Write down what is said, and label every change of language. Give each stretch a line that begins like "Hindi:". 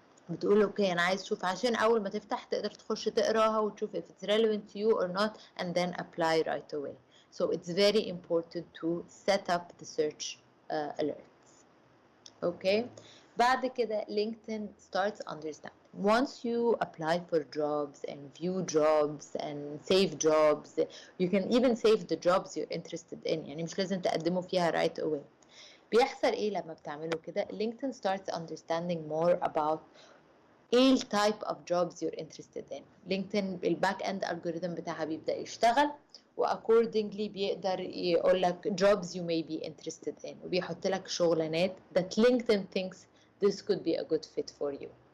Arabic: بتقول اوكي انا عايز اشوف, عشان اول ما تفتح تقدر تخش تقراها وتشوف
English: if it's relevant to you or not and then apply right away. So it's very important to set up the search alerts. Okay.
Arabic: بعد كده
English: LinkedIn starts understanding. Once you apply for jobs and view jobs and save jobs, you can even save the jobs you're interested in.
Arabic: يعني مش لازم تقدموا فيها
English: right away.
Arabic: بيحصل ايه لما بتعملوا كده؟
English: LinkedIn starts understanding more about
Arabic: ايه
English: type of jobs you're interested in. LinkedIn
Arabic: الباك اند
English: algorithm
Arabic: بتاعها بيبدأ يشتغل واكوردنجلي بيقدر يقول لك
English: jobs you may be interested in،
Arabic: وبيحط لك شغلانات
English: that LinkedIn thinks this could be a good fit for you.